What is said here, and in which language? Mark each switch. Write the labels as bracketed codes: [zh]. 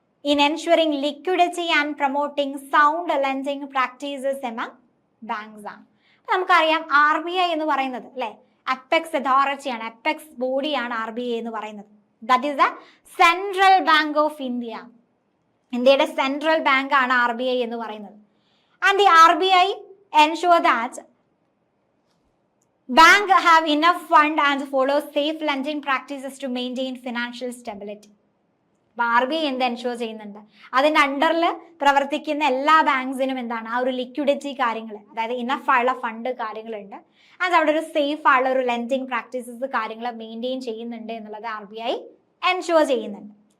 [en] in ensuring liquidity and promoting sound lending practices among banks ആണ്. [ml] നമുക്കറിയാം RBI എന്ന് പറയുന്നത് അല്ലെ അപ്പെക്സ് അതോറിറ്റിയാണ്, അപ്പെക്സ് ബോഡിയാണ് RBI എന്ന് പറയുന്നത്. [en] That is the central bank of India. [ml] ഇന്ത്യയുടെ സെൻട്രൽ ബാങ്ക് ആണ് RBI എന്ന് പറയുന്നത്. [en] And the RBI ensure that bank have enough fund and follow safe lending practices to maintain financial stability. [ml] അപ്പോൾ RBI എന്ത് ensure ചെയ്യുന്നുണ്ട്? അതിൻ്റെ അണ്ടറിൽ പ്രവർത്തിക്കുന്ന എല്ലാ ബാങ്ക്സിനും എന്താണ് ആ ഒരു ലിക്വിഡിറ്റി കാര്യങ്ങൾ, അതായത് ഇനഫ് ആയുള്ള ഫണ്ട് കാര്യങ്ങളുണ്ട്. അത് അവിടെ ഒരു സേഫ് ആയുള്ള ഒരു ലെൻഡിങ് പ്രാക്ടീസസ് കാര്യങ്ങൾ മെയിൻറ്റെയിൻ ചെയ്യുന്നുണ്ട് എന്നുള്ളത് RBI എൻഷുർ ചെയ്യുന്നുണ്ട്.